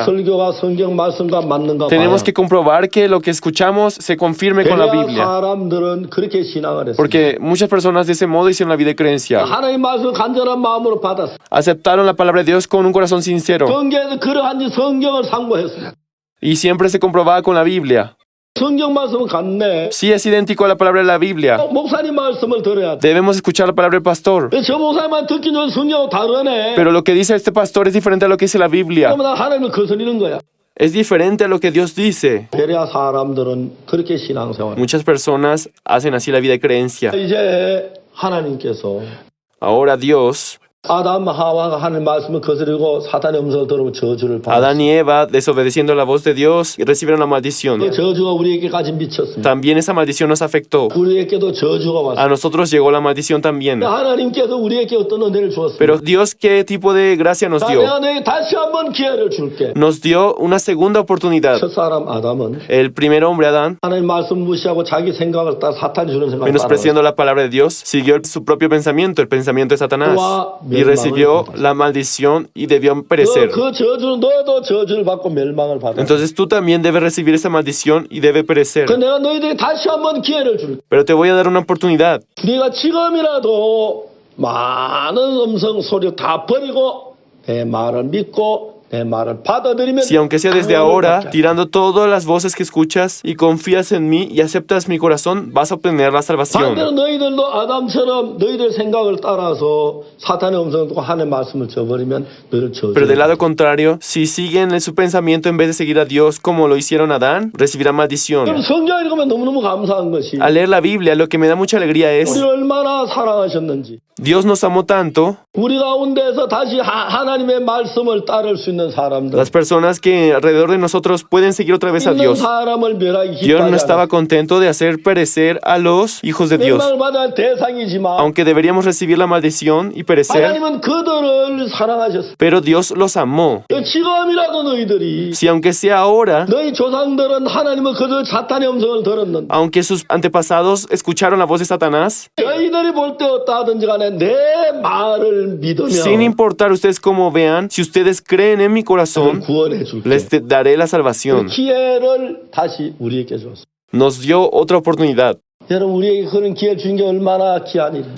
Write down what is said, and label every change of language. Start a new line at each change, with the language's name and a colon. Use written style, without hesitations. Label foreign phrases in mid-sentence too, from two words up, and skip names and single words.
Korean: 설교가 성경 말씀과 맞는가 봐요.
Spanish: Tenemos que comprobar que lo que escuchamos se confirme con la 베레아 Biblia.
Korean: 사람들은 그렇게 신앙을 했어요.
Spanish: Porque muchas personas de ese modo hicieron la vida de creencia.
Korean: 하나님 말씀을 간절한 마음으로 받았어요.
Spanish: Aceptaron la palabra de Dios con un corazón sincero.
Korean: 성경에서 그러한지 성경을 상고했어요.
Spanish: Y siempre se comprobaba con la Biblia.
Korean: 성경 말씀은 같네.
Spanish: Sí es idéntico a la palabra de la Biblia.
Korean: 목사님 말씀을 들어야 돼.
Spanish: Debemos escuchar la palabra del pastor.
Korean: 저 목사님만 듣기 전에 성경하고 다르네.
Spanish: Pero lo que dice este pastor es diferente a lo que dice la Biblia.
Korean: 그러면 하나님을 거스리는 거야.
Spanish: Es diferente a lo que Dios dice.
Korean: 베레아 사람들은 그렇게 신앙생활.
Spanish: Muchas personas hacen así la vida de creencia.
Korean: 이제 하나님께서
Spanish: Ahora Dios,
Korean: 아담 하와가 하나님 말씀을 거스리고 사탄의 음성을 들으면 저주를 받았어요.
Spanish: Adán y Eva, desobedeciendo la voz de Dios, recibieron la maldición.
Korean: 그 저주가 우리에게까지 미쳤습니다.
Spanish: También esa maldición nos afectó.
Korean: 우리에게도 저주가 왔어요.
Spanish: A nosotros llegó la maldición también.
Korean: 하나님께서 우리에게 어떤 은혜를 주었습니다.
Spanish: Pero Dios, ¿qué tipo de gracia nos
Korean: 자,
Spanish: dio?
Korean: 내가 너에게 다시 한번 기회를 줄게.
Spanish: Nos dio una segunda oportunidad.
Korean: 첫 사람 아담은
Spanish: El primer hombre, Adán,
Korean: 하나님 말씀 무시하고 자기 생각을 따라 사탄이 주는 생각을 따라
Spanish: menospreciando la palabra de Dios, siguió su propio pensamiento, el pensamiento de Satanás, y recibió la maldición y debió perecer.
Korean: 그 저주는 너도 저주를 받고 멸망을 받아.
Spanish: Entonces tú también debes recibir esa maldición y debe perecer.
Korean: 그 내가 너희들에게 다시 한번 기회를 줄게.
Spanish: Pero te voy a dar una oportunidad.
Korean: 네가 지금이라도 많은 음성 소리 다 버리고 내 말을 믿고 내 말을 받아들이면
Spanish: Si aunque sea desde ahora, tirando todas las voces que escuchas y confías en mí y aceptas mi corazón, vas a obtener la
Korean: 반대로
Spanish: salvación.
Korean: 너희들도 아담처럼 너희들 생각을 따라서 사탄의 음성을 듣고 하나님의 말씀을 저버리면 너희를
Spanish: Pero del
Korean: 저주해.
Spanish: lado contrario, si siguen en su pensamiento en vez de seguir a Dios como lo hicieron Adán, recibirán
Korean: 그럼
Spanish: maldición.
Korean: 성경 읽으면 너무너무 감사한 것이
Spanish: Al leer la Biblia, lo que me da mucha alegría es,
Korean: 우리를 얼마나 사랑하셨는지
Spanish: Dios nos amó tanto.
Korean: 우리 가운데서 다시 하나님의 말씀을 따를 수 있는 사람들
Spanish: Las personas que alrededor de nosotros pueden seguir otra vez a
Korean: 있는
Spanish: Dios.
Korean: 사람을 멸하기
Spanish: Dios no
Korean: 기뻐하지
Spanish: estaba
Korean: 않아.
Spanish: contento de hacer perecer a los hijos de Dios.
Korean: 멸망을 받아야 할 대상이지만
Spanish: Aunque deberíamos recibir la maldición y perecer,
Korean: 하나님은 그들을 사랑하셨어.
Spanish: pero Dios los amó.
Korean: 지금이라도 너희들이
Spanish: Si aunque sea ahora,
Korean: 너희 조상들은 하나님은 그들 사탄의 음성을 들었는데
Spanish: aunque sus antepasados escucharon la voz de Satanás,
Korean: 너희들이 볼 때 어떠하든지 간에 내 말을 믿으면
Spanish: sin importar ustedes cómo vean, si ustedes creen en mi corazón,
Korean: 구원해 줄게.
Spanish: les daré la
Korean: 그
Spanish: salvación.
Korean: 기회를 다시 우리에게 줬어. Nos dio otra oportunidad. 여러분 우리에게 그런 기회를 준 게 얼마나 귀한 일이에요.